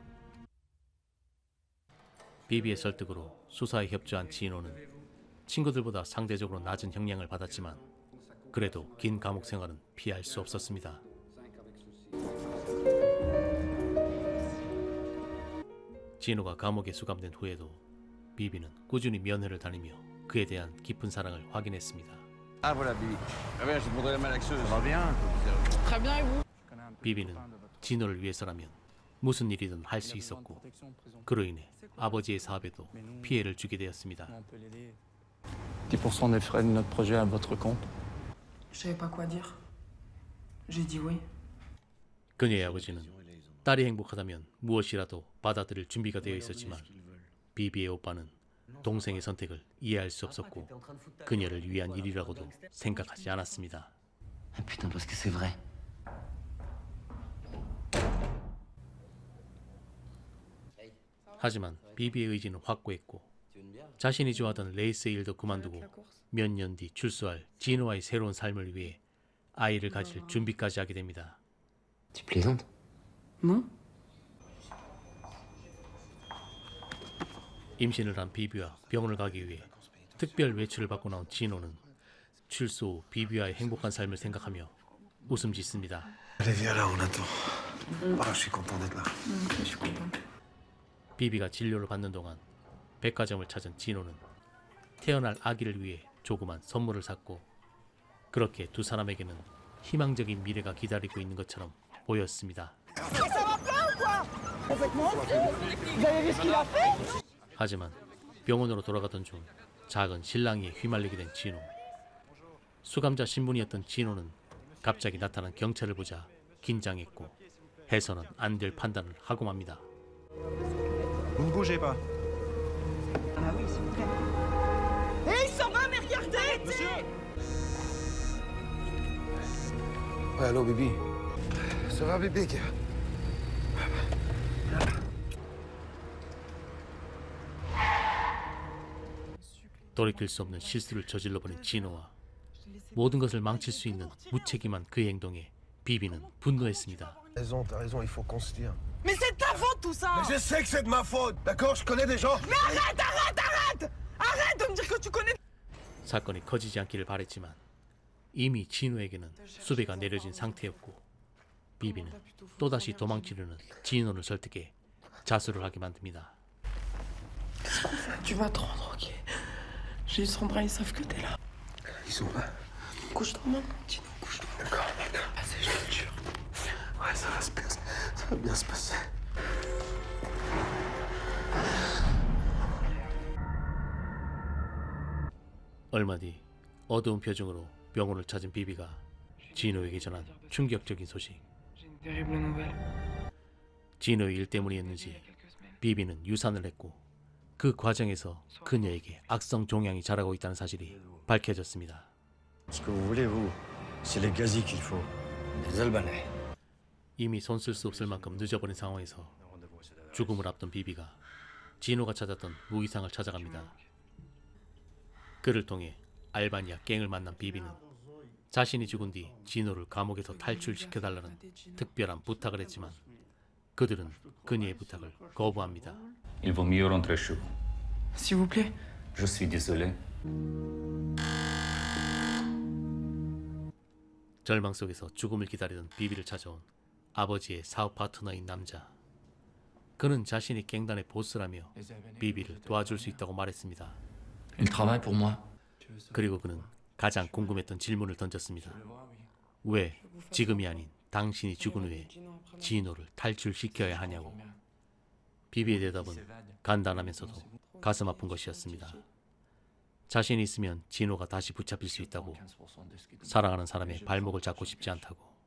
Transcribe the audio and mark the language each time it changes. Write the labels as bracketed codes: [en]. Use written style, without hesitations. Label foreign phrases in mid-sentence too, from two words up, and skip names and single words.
[ko] 비비의 설득으로 수사에 협조한 지노는 친구들보다 상대적으로 낮은 형량을 받았지만 그래도 긴 감옥 생활은 피할 수 없었습니다. 지노가 감옥에 수감된 후에도 비비는 꾸준히 면회를 다니며 그에 대한 깊은 사랑을 확인했습니다. [fr] Ah voilà, Bibi. Ah bien, j'ai demandé la malaxeuse. Ça va bien. Très bien, et vous? [ko] 비비는 진호를 위해서라면 무슨 일이든 할 수 있었고 그로 인해 아버지의 사업에도 피해를 주게 되었습니다. [fr] 10% des frais de notre projet à votre compte. Je savais pas quoi dire. J'ai dit oui. [ko] 그녀의 아버지는 딸이 행복하다면 무엇이라도 받아들일 준비가 되어 있었지만 비비의 오빠는 동생의 선택을 이해할 수 없었고 그녀를 위한 일이라고도 생각하지 않았습니다. [fr] Ah putain, parce que c'est vrai. [ko] 하지만 비비의 의지는 확고했고 자신이 좋아하던 레이스 일도 그만두고 몇 년 뒤 출소할 지노와의 새로운 삶을 위해 아이를 가질 준비까지 하게 됩니다. [fr] Tu plaisantes? Non? [ko] 임신을 한 비비와 병원을 가기 위해 특별 외출을 받고 나온 지노는 출소 후 비비와의 행복한 삶을 생각하며 웃음 짓습니다. [fr] Allez, viens là, on attend. Ah, je suis content d'être là. Je suis contente. [ko] 비비가 진료를 받는 동안 백화점을 찾은 지노는 태어날 아기를 위해 조그만 선물을 샀고 그렇게 두 사람에게는 희망적인 미래가 기다리고 있는 것처럼 보였습니다. 하지만 병원으로 돌아가던 중 작은 실랑이에 휘말리게 된 지노. 수감자 신분이었던 지노는 갑자기 나타난 경찰을 보자 긴장했고 해서는 안 될 판단을 하고 맙니다. [fr] Vous ne bougez pas. Ouais, allô, Bibi. Ça va, Bibi? [ko] 돌이킬 수 없는 실수를 저질러버린 지노와 모든 것을 망칠 수 있는 무책임한 그의 행동에 비비는 분노했습니다. [fr] T'as raison, il faut qu'on se tire. Mais c'est de ta faute tout ça! Mais je sais que c'est de ma faute, d'accord? Je connais des gens. Mais arrête! Arrête de me dire que tu connais. [ko] 사건이 커지지 않기를 바랬지만 이미 진우에게는 수배가 내려진 상태였고 비비는 또다시 도망치려는 진우를 설득해 자수를 하게 만듭니다. [fr] Tu vas te rendre, ok? J'ai Sandra, ils savent que t'es là. Ils sont là. Couche-toi maintenant, Gino, couche-toi. D'accord. Vas-y, je te le jure. Ouais, ça va se passer. Ça va bien se passer. [ko] 얼마 뒤 어두운 표정으로 병원을 찾은 비비가 진호에게 전한 충격적인 소식. [fr] J'ai une terrible nouvelle. [ko] 진호의 일 때문이었는지 비비는 유산을 했고 그 과정에서 그녀에게 악성 종양이 자라고 있다는 사실이 밝혀졌습니다. [fr] Ce que vous voulez, vous, c'est les gaziers qu'il faut. Des Albanais. [ko] 이미 손쓸 수 없을 만큼 늦어버린 상황에서 죽음을 앞둔 비비가 진호가 찾았던 무이상을 찾아갑니다. 그를 통해 알바니아 갱을 만난 비비는 자신이 죽은 뒤 진호를 감옥에서 탈출시켜달라는 특별한 부탁을 했지만 그들은 그녀의 부탁을 거부합니다. [fr] Il vaut mieux rentrer chez vous. S'il vous plaît. Je suis désolé. [ko] 절망 속에서 죽음을 기다리던 비비를 찾아온 아버지의 사업 파트너인 남자. 그는 자신이 갱단의 보스라며 비비를 도와줄 수 있다고 말했습니다. [fr] Il travaille pour moi. [ko] 그리고 그는 가장 궁금했던 질문을 던졌습니다. 왜 지금이 아닌 당신이 죽은 후에 진호를 탈출시켜야 하냐고. 비비의 대답은 간단하면서도 가슴 아픈 것이었습니다. 자신이 있으면 진호가 다시 붙잡힐 수 있다고, 사랑하는 사람의 발목을 잡고 싶지 않다고.